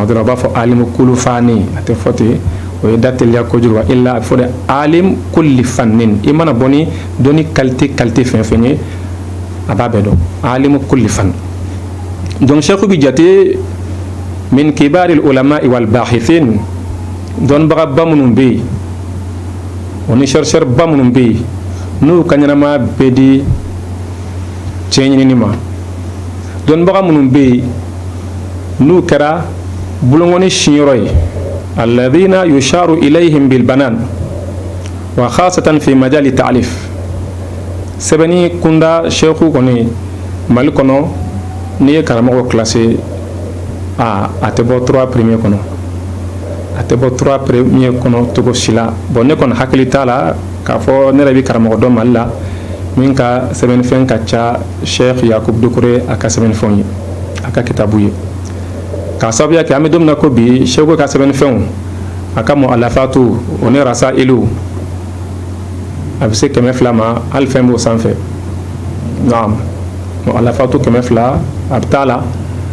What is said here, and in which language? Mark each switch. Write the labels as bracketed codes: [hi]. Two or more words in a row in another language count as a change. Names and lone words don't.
[bm] dɔ la u b'a fɔ [ar] عالم كل فن [bm] a tɛ fɔ ten o ye da teliya kojugu wa illa a bɛ fɔ de [ar] عالم كل فن [bm] i mana bɔ ni dɔnni qualité fɛn fɛn ye a b'a bɛɛ dɔn [ar] عالم كل فن [bm] donc Sheikh bi jate min [ar] كبار العلماء والباحثين [bm] dɔnnibaga ba minnu bɛ yen o ni chercheur ba minnu bɛ yen n'u ka ɲɛnamaya bɛɛ di tiɲɛ ɲinini ma dɔnnibaga minnu bɛ yen n'u kɛra bulongɔni siyɔrɔ ye [ar] الذين يشار إليهم بالبنان وخاصة في مجال [bm] ta'lif sɛbɛnni kunda Sheikh kɔni Mali kɔnɔ n'i ye karamɔgɔ classé a tɛ bɔ 3 premiers kɔnɔ a tɛ bɔ 3 premiers kɔnɔ cogo si la bon ne kɔni hakili t'a la k'a fɔ ne yɛrɛ bɛ karamɔgɔ dɔn Mali la min ka sɛbɛnnifɛn ka ca Sheikh Yakubu Dukure a ka sɛbɛnnifɛnw ye a ka kitabu ye k'a sababuya kɛ an bɛ don min na ko bi Sheikh ka sɛbɛnnifɛnw a ka mu'allafatu o ni rasailu a bɛ se 200 ma hali fɛn b'o sanfɛ naam mu'allafatu 200 a bɛ taa la